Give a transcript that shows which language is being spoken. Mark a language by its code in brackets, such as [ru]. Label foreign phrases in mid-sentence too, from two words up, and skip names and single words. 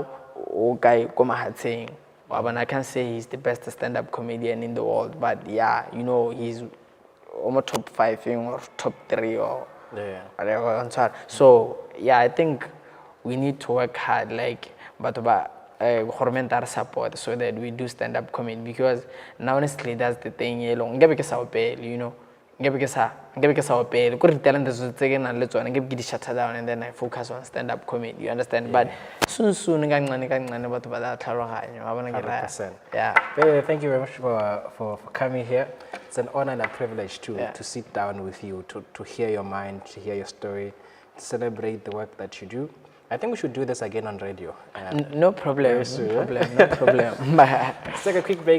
[en] Okay, saying, I can't say he's the best stand-up comedian in the world, but yeah, you know, he's almost top 5 or top 3 or whatever. So yeah, I think we need to work hard, like, but government support so that we do stand-up comedy, because now honestly that's the thing. You know, [st] Nge be ke sa opele. Ko re talent tse ke nang le tsona nge be ke di [en] shut down and then I focus on stand up comedy. You understand? But soon [st] kancane batho ba la tlhaloganya. Wa bona ke ra. [en] 100%. Yeah. Baby, thank you very much for coming here. It's an honor and a privilege to sit down with you, to hear your mind, to hear your story, to celebrate the work that you do. I think we should do this again on radio. No problem. No problem. Let's take a quick break.